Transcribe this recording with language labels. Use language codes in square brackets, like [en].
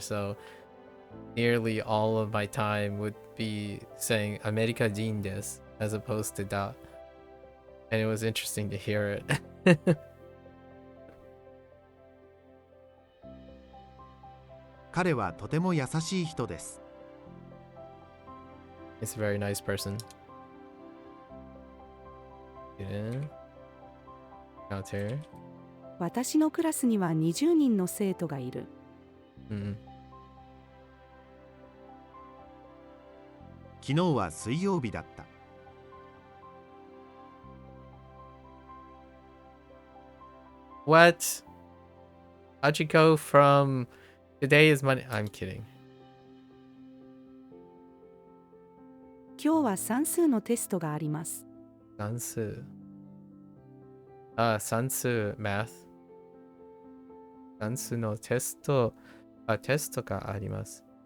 [en] So nearly all of my time would be saying [ja] アメリカ人です [en] as opposed to da. And it was interesting to hear it. [ja] 彼はとても優しい人です。 [en] He's a very nice person. Yeah. Counter. [ja] 私のクラスには20人の生徒がいる。昨日は水曜日だった。 [en] What? How'd you go from today is Monday? I'm kidding. [ja] 今日は算数のテストがあります。算数。算数 math。算数のテストがあります。